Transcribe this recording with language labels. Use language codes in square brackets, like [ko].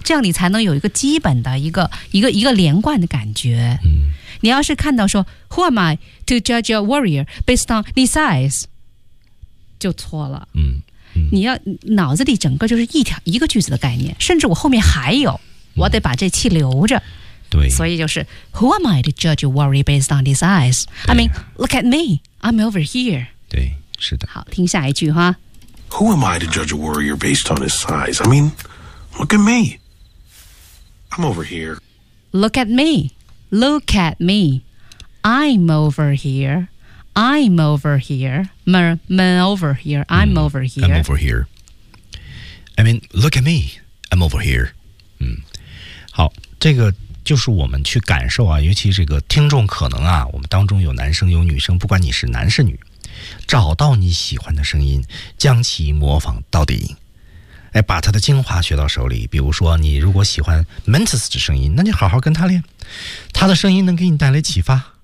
[zh] 这样你才能有一个基本的一个连贯的感觉。嗯你要是看到说 [en] Who am I to judge a warrior based on his size [zh] 就错了、嗯嗯、你要脑子里整个就是一个句子的概念甚至我后面还有我得把这气留着、嗯、对所以就是 [en] Who am I to judge a warrior based on his size I mean look at me I'm over here [zh] 对是的好听下一句哈 [en] Who am I to judge a warrior based on his size I mean look at me I'm over here Look at meLook at me. I'm over here. I'm over here. I'm over here. I'm over here. I mean, look at me. I'm over here. [zh] 嗯，好，这个就是我们去感受啊，尤其这个听众可能啊，我们当中有男生有女生，不管你是男是女，找到你喜欢的声音，将其模仿到底。哎，把他的精华学到手里。比如说，你如果喜欢 Mantis 的声音，那你好好跟他练，他的声音能给你带来启发。